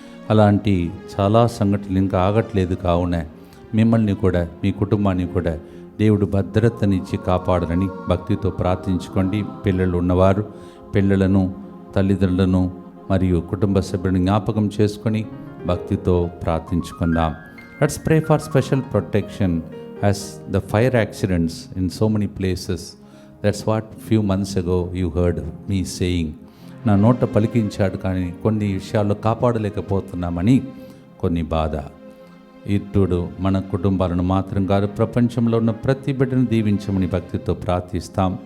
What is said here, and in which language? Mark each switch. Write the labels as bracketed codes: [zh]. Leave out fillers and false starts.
[te] అలాంటి చాలా సంఘటనలు ఇంకా ఆగట్లేదు. కావున మిమ్మల్ని కూడా, మీ కుటుంబాన్ని కూడా దేవుడు భద్రతనిచ్చి కాపాడనని భక్తితో ప్రార్థించుకోండి. పిల్లలు ఉన్నవారు పిల్లలను, తల్లిదండ్రులను మరియు కుటుంబ సభ్యులను జ్ఞాపకం చేసుకొని భక్తితో ప్రార్థించుకుందాం. [en] Let's pray for special protection as the fire accidents in so many places. That's what few months ago you heard me saying. [te] నా నోట పలికించాడు, కానీ కొన్ని విషయాల్లో కాపాడలేకపోతున్నామని కొన్ని బాధ. ఇప్పుడు మన కుటుంబాలను మాత్రం కాదు, ప్రపంచంలో ఉన్న ప్రతి బిడ్డను దీవించమని భక్తితో ప్రార్థిస్తాం.